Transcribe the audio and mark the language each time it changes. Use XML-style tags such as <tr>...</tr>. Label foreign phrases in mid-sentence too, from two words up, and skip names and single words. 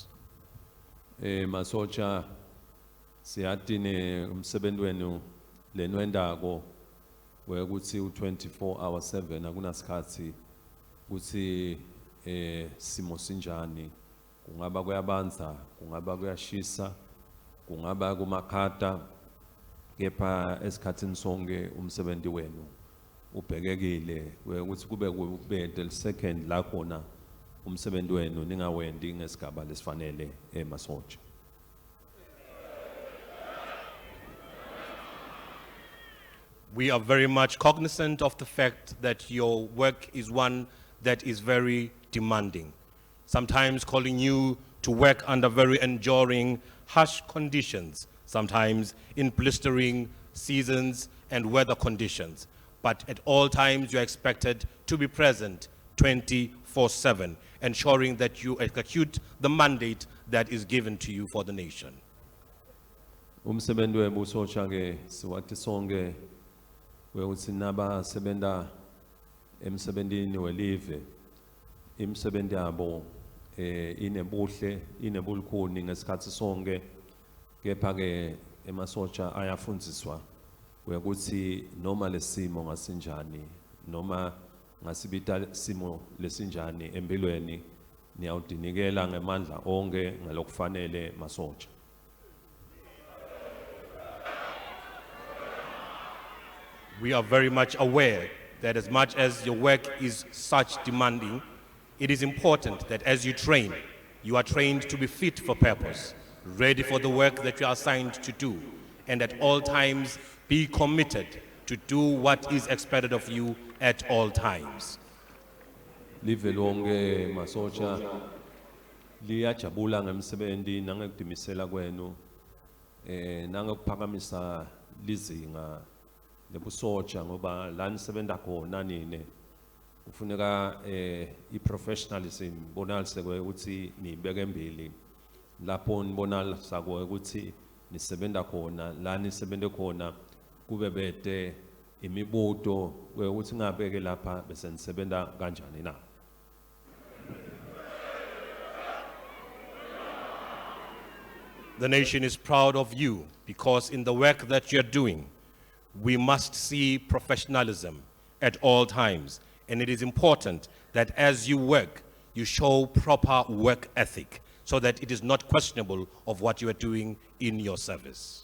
<ss>Masotsha siyatine umsebenzi wenu lenwendako wekuthi u24/7 akunasikhathi ukuthi simo sinjani, kungaba kuyabanza, kungaba kuyashisa, kungaba kumakhata, kepha esikhathini sonke umsebenzi wenu ubhekekile ukuthi kube</ss> <en>the second</en> <ss>la khona umsebenzi wenu ningawendi ngesigaba lesifanele emasotsha.</ss> <en>We are very much cognizant of the fact that your work is one that is very demanding, sometimes calling you to work under very enduring, harsh conditions, sometimes in blistering seasons and weather conditions. But at all times, you are expected to be present 24/7, ensuring that you execute the mandate that is given to you for the nation.</en> <ss>Umsebenzi webusotsha ke siwathi sonke ukuthi nabasebenta emsebentini welive imisebenzi yabo inebuhle inebulukhuni ngesikhathi sonke kepha ke emasotsha ayafundziswa ukuthi noma lesimo ngasinjani noma ngasibita simo lesinjani empilweni niyawudinikela ngemandla onke ngalokufanele masotsha.</ss> <en>We are very much aware that as much as your work is such demanding, it is important that as you train, you are trained to be fit for purpose, ready for the work that you are assigned to do, and at all times be committed to do what is expected of you at all times.</en> <ss>Live lonke masotsha liyajabula ngemsebenzi nangekudimisela kwenu nangekuphakamisa lizinga lebusotsha ngoba la nisebenza khona nini kufuneka i-professionalism bonalisekwe ukuthi nibeke embili lapho nibonalisa ukuthi nisebenza khona la nisebente khona kube bede imibuto ukuthi ngabeke lapha bese nisebenza kanjani na.</ss> <en>The nation is proud of you because in the work that you're doing, we must see professionalism at all times. And it is important that as you work, you show proper work ethic so that it is not questionable of what you are doing in your service.</en>